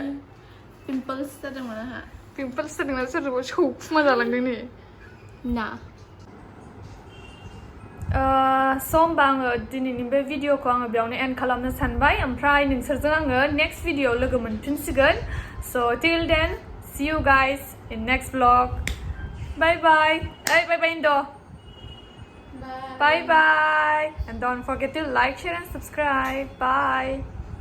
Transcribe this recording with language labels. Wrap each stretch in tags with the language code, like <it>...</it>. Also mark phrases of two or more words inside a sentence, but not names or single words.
<brx>पिम्पल्स जादोंमोन आंहा पिम्पल्स जादोंना सोरजोंबा सौखुमा जालांदों नै ना स' होमबा आङो दिनैनि बे भिडिअखौ आङो बेयावनो एन्ड खालामनो सानबाय ओमफ्राय नोंसोरजों आङो</brx> <en>next video</en> <brx>लोगो मोनफिनसिगोन</brx> <en>स' till then see you guys in next vlog bye bye Indo bye bye and don't forget to like share and subscribe bye</en>